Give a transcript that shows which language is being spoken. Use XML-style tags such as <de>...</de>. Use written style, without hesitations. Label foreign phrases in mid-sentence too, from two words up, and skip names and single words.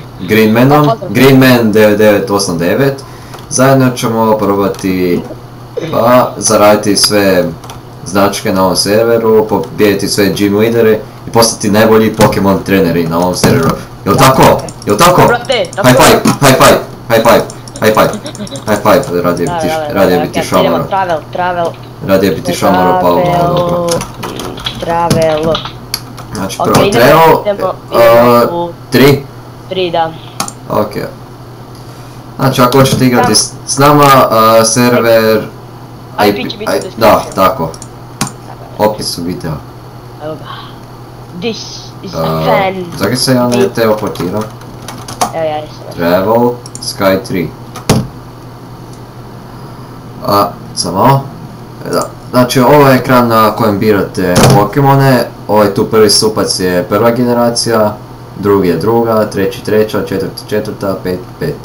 <hr>Greenman 9989. Zajedno ćemo probati zaraditi sve značke na ovom serveru, pobijediti sve gym lidere i postati najbolji Pokemon treneri na ovom serveru. Jel' tako? Jel' tako?</hr> <en>High five, high five, high five, high five, high five,</en> <hr>radije biti šamaro. Radije biti šamaro pa dobro. Travel. Znači prvo travel, 3? 3, da. Ok. Znači ako hoćete igrati s nama, server... IP će biti u description. Da, tako. Opisu videa. Evo ga.</hr> <en>This is a fan.</en> <hr>Zakaj se ja ne teleportiram? Evo ja jesam. Travel, Sky 3. Samo. Znači ovo je ekran na kojem birate Pokemone. Ovaj tu prvi stupac je prva generacija, drugi je druga, treći treća, četvrti četvrta, pet peta.</hr>